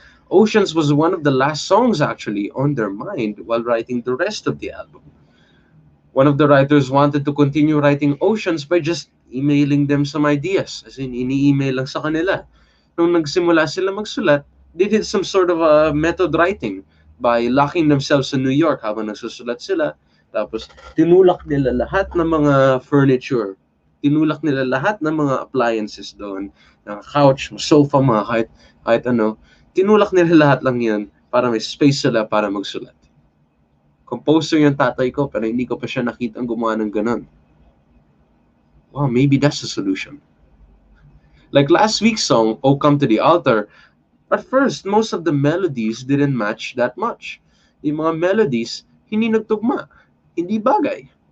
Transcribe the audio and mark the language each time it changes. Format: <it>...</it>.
<en>Oceans was one of the last songs actually on their mind while writing the rest of the album. One of the writers wanted to continue writing Oceans by just emailing them some ideas. As in,</en> <tl>ini-email lang sa kanila. Nung nagsimula sila magsulat,</tl> <en>they did some sort of a method writing by locking themselves in New York</en> <tl>habang nagsusulat sila. Tapos, tinulak nila lahat ng mga furniture. Tinulak nila lahat ng mga appliances doon. Ng couch, sofa, mga kahit ano. Tinulak nila lahat lang yan para may space sila para magsulat. Composer yung tatay ko, pero hindi ko pa siya nakita ang gumawa ng ganun.</tl> <en>Wow, maybe that's the solution. Like last week's song, Oh Come to the Altar, at first, most of the melodies didn't match that much.</en> <tl>Yung mga melodies, hindi nagtugma, hindi bagay.</tl>